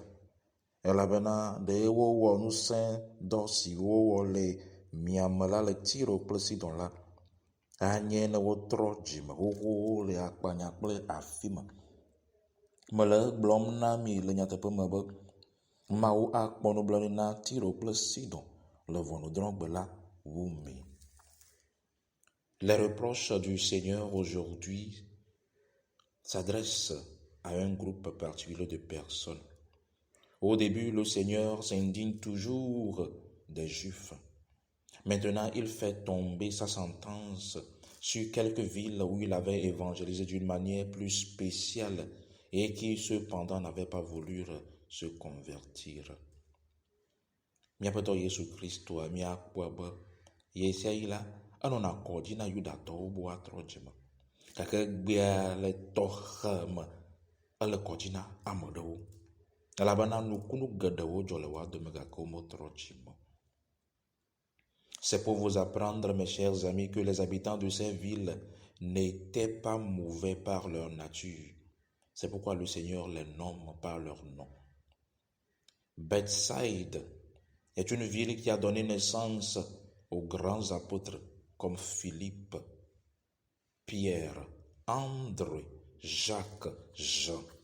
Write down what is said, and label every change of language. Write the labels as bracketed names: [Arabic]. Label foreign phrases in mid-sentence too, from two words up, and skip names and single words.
[Ewe] Elabena de wo nu sen dosi wo le miamela le tiro kple Sidon la. Anye ne wo trɔ dzime xoxo le akpanya kple afi me. Mele gblɔm na mi le nyateƒe me be Mawu akpɔ nublanui na Tiro kple Sidon le ʋɔnudrɔ̃gbe la wu mi. [French] Les reproches du Seigneur aujourd'hui s'adressent à un groupe particulier de personnes. Au début, le Seigneur s'indigne toujours des Juifs. Maintenant, il fait tomber sa sentence sur quelques villes où il avait évangélisé d'une manière plus spéciale et qui cependant n'avaient pas voulu se convertir. [Ewe] Miapeto Yesu Kristo a miakpɔ be yesia yi la enɔna kɔdzi na Yudatɔwo bo atrɔ dzime, gake gbea le tɔxe me ele kɔdzi na ame ɖewo, elabena nukunu geɖewo dzɔ le woa dome gake wometrɔ dzime. [French] C'est pour vous apprendre, mes chers amis, que les habitants de ces villes n'étaient pas mauvais par leur nature. C'est pourquoi le Seigneur les nomme par leur nom. Bethsaïde est une ville qui a donné naissance aux grands apôtres comme Philippe, Pierre, André, Jacques, Jean.